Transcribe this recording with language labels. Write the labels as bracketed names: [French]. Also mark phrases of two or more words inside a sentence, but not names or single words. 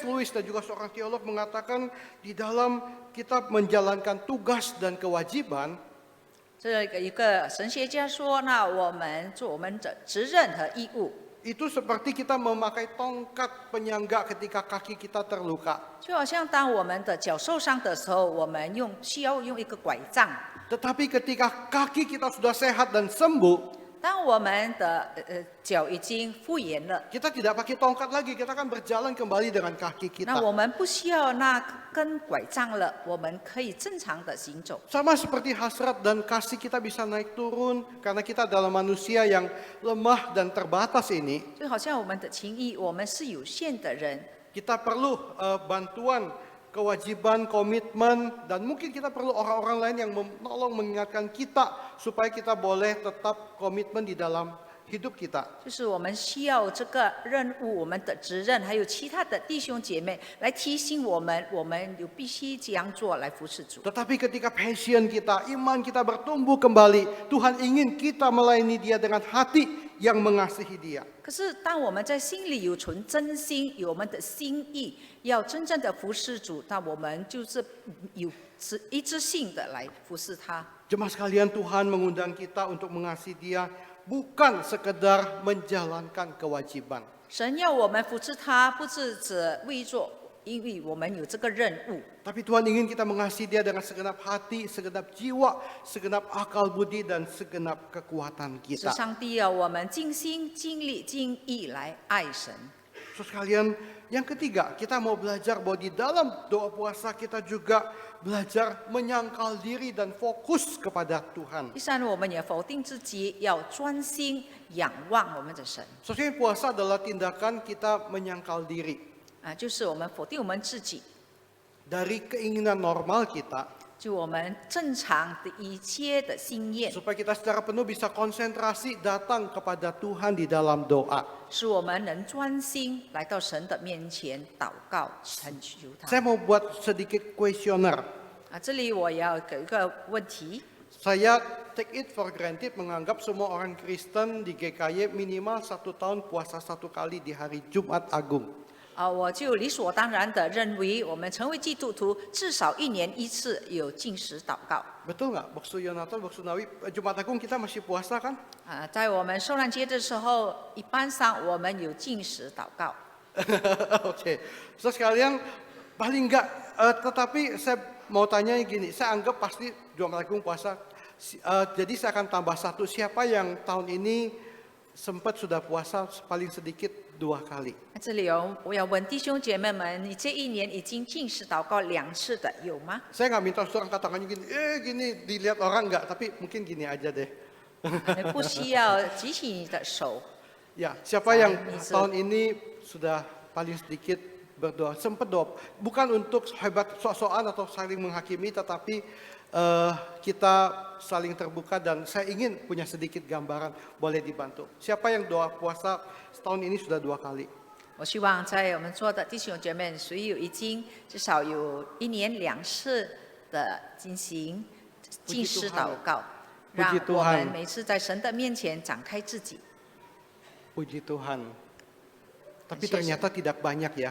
[Indonesian] Lewis dan juga seorang teolog mengatakan di dalam kita menjalankan tugas dan kewajiban, [Chinese] 这个一个神学家说，那我们做我们的责任和义务， [Indonesian] itu seperti kita memakai tongkat penyangga ketika kaki kita terluka. [Chinese] 就好像当我们的脚受伤的时候，我们需要用一个拐杖。 [Indonesian] Tetapi ketika kaki kita sudah sehat dan sembuh, [Chinese] 当我们的脚已经复原了， [Indonesian] kita tidak pakai tongkat lagi, kita akan berjalan kembali dengan kaki [Chinese] 那 [Indonesian] kita. [Chinese] 我们不需要那根拐杖了，我们可以正常的行走。 [Indonesian] Sama seperti hasrat dan kasih kita bisa naik turun karena kita adalah manusia yang lemah dan terbatas ini. [Chinese] 就好像我们的情谊，我们是有限的人， [Indonesian] Kita perlu bantuan, kewajiban, komitmen, dan mungkin kita perlu orang-orang lain yang menolong mengingatkan kita supaya kita boleh tetap komitmen di dalam hidup kita. [Chinese] 就是我们需要这个任务，我们的责任，还有其他的弟兄姐妹来提醒我们，我们有必须这样做来服侍主。 [Indonesian] Tetapi ketika passion kita, iman kita bertumbuh kembali, Tuhan ingin kita melayani Dia dengan hati yang mengasihi Dia. [Chinese] 可是，当我们在心里有存真心，有我们的心意，要真正的服侍主，那我们就是有一致性的来服侍他。 [Indonesian] Jemaat sekalian, Tuhan mengundang kita untuk mengasihi Dia bukan sekedar menjalankan kewajiban. [Chinese] 神要我们服侍他，不是只为做，因为我们有这个任务。 [Indonesian] Tapi Tuhan ingin kita mengasihi Dia dengan segenap hati, segenap jiwa, segenap akal budi, dan segenap kekuatan [Chinese] 是 [Indonesian] kita. [Chinese] 上帝要我们尽心、尽力、尽意来爱神。 [Indonesian] So sekalian, yang ketiga, kita mau belajar bahwa di dalam doa puasa kita juga belajar menyangkal diri dan fokus kepada Tuhan. [Chinese] 第三，我们也否定自己，要专心仰望我们的神。 [Indonesian] So sekalian, puasa adalah tindakan kita menyangkal diri [Chinese] 就是我们否定我们自己， [Indonesian] dari keinginan normal kita [Chinese] 就我们正常的一切的心愿， [Indonesian] supaya kita secara penuh bisa konsentrasi datang kepada Tuhan di dalam doa. [Chinese] 使我们能专心来到神的面前祷告，恳求他。 [Indonesian] Saya mau buat sedikit kuesioner. [Chinese] 这里我要给一个问题， [Indonesian] Saya [English] take it for granted [Indonesian] menganggap semua orang Kristen di GKY minimal 1 tahun puasa 1 kali di hari Jumat Agung. [Chinese] 我就理所当然的认为，我们成为基督徒至少1年1次有禁食祷告。 [Indonesian] Betul nggak? Waktu Yonatan, waktu Nawi, Jumat Agung kita masih puasa kan? [Chinese] 在我们受难节的时候，一般上我们有禁食祷告。 [Indonesian] Oke. So sekalian, paling nggak, tetapi saya mau tanya gini, saya anggap pasti Jumat Agung puasa, jadi saya akan tambah satu, siapa yang tahun ini sempat sudah puasa paling sedikit 2 kali? [Chinese] 这里我要问弟兄姐妹们，你这1年已经禁食祷告2次的有吗？ [Indonesian] Saya nggak minta saudara angkat tangannya gini, gini dilihat orang nggak, tapi mungkin gini aja deh. [Chinese] 不需要举起你的手。 [Indonesian] Ya, siapa yang Bisa. tahun ini sudah paling sedikit berdoa. Sempat doa, bukan untuk hebat sok-sokan atau saling menghakimi, tetapi kita saling terbuka dan saya ingin punya sedikit gambaran, boleh dibantu. Siapa yang doa puasa setahun ini sudah 2 kali? [Chinese] 我希望在我们座的弟兄姐妹，谁有已经至少有1年2次的进行禁食祷告，让我们每次在神的面前展开自己。 [Indonesian] Puji Tuhan. Tapi ternyata tidak banyak ya.